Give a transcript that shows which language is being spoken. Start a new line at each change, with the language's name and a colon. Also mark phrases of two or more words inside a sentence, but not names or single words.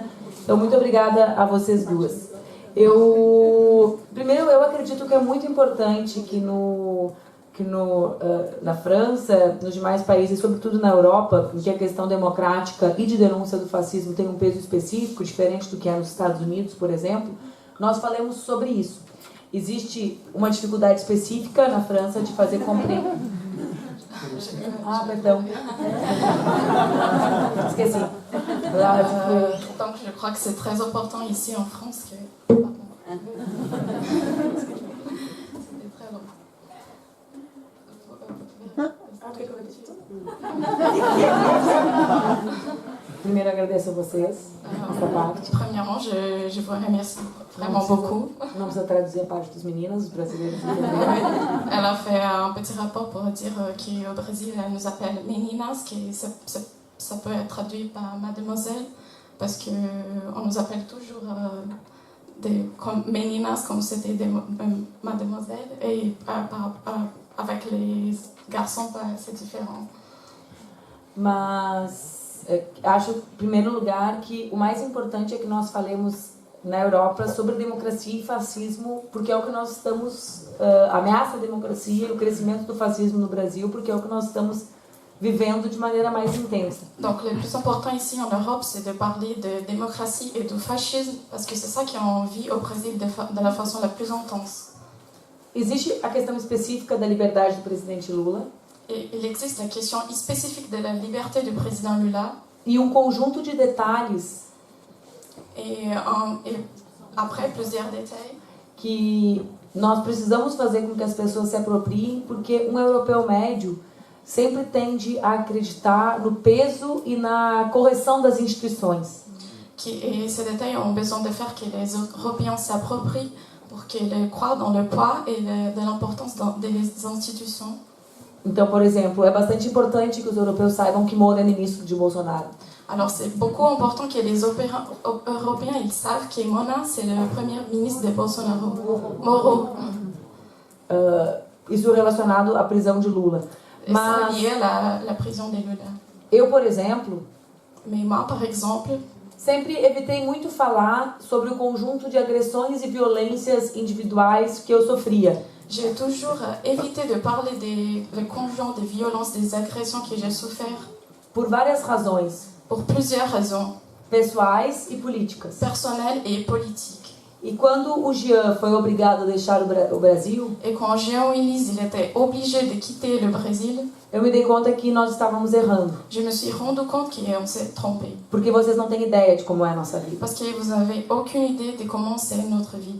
Portuguese: Então muito obrigada a vocês duas. Primeiro, eu acredito que é muito importante que na França, nos demais países, sobretudo na Europa, em que a questão democrática e de denúncia do fascismo tem um peso específico, diferente do que é nos Estados Unidos, por exemplo, nós falemos sobre isso. Existe uma dificuldade específica na França de fazer compreender... Ah, perdão. Esqueci.
French: Donc je crois que c'est très important ici en France que... C'était très long.
Portuguese: Primeiro agradeço a vocês essa parte.
French: Premièrement, je vous remercie vraiment beaucoup.
Portuguese: Não precisa traduzir a parte dos meninos, os brasileiros.
French: Elle a fait un petit rapport pour dire qu'au Brésil, elle nous appelle meninas, que ça peut être traduit par mademoiselle. parce qu'on nous appelle toujours comme meninas, comme c'était des mademoiselles, et avec les garçons, c'est différent.
Portuguese: Mas acho, em primeiro lugar, que o mais importante é que nós falemos na Europa sobre democracia e fascismo, porque é o que nós estamos, ameaça a democracia e o crescimento do fascismo no Brasil, porque é o que nós estamos vivendo de maneira mais intensa.
French: Donc le plus important ici en Europe, c'est de parler de démocratie et de fascisme, parce que c'est ça qui est en vie au Brésil de la façon la plus intense.
Portuguese: Existe a questão específica da liberdade do presidente Lula.
French: Et il existe la question spécifique de la liberté du président Lula.
Portuguese: E conjunto de detalhes
French: et après plusieurs détails
Portuguese: que nós precisamos fazer com que as pessoas se apropriem, porque europeu médio sempre tende a acreditar no peso e na correção das instituições.
French: Et ces détails ont besoin de faire que les Européens s'approprient pour qu'ils croient dans le poids et de l'importance des institutions.
Portuguese: Então, por exemplo, é bastante importante que os europeus saibam que Moro é ministro de Bolsonaro.
French: Alors c'est beaucoup important que les Européens ils savent que Mona c'est le premier ministre de Bolsonaro. Moro.
Portuguese: Isso relacionado à prisão de Lula.
French: Mas lié à la prison de Lula.
Portuguese: Eu, por exemplo,
French: mais moi, par exemple,
Portuguese: sempre evitei muito falar sobre o conjunto de agressões e violências individuais que eu sofria.
French: J'ai toujours évité de parler des conjoints, des violences, des agressions que j'ai souffert.
Portuguese: Por várias razões.
French: Pour plusieurs raisons.
Portuguese: Pessoais e políticas.
French: Personnelles et politiques.
Portuguese: E quando o Jean foi obrigado a deixar o Brasil,
French: et quand Jean Willis il était obligé de quitter le Brésil,
Portuguese: eu me dei conta que nós estávamos errando.
French: Je me suis rendu compte qu'on s'est trompé.
Portuguese: Porque vocês não têm ideia de como é a nossa vida.
French: Parce que vous avez aucune idée de comment c'est notre vie.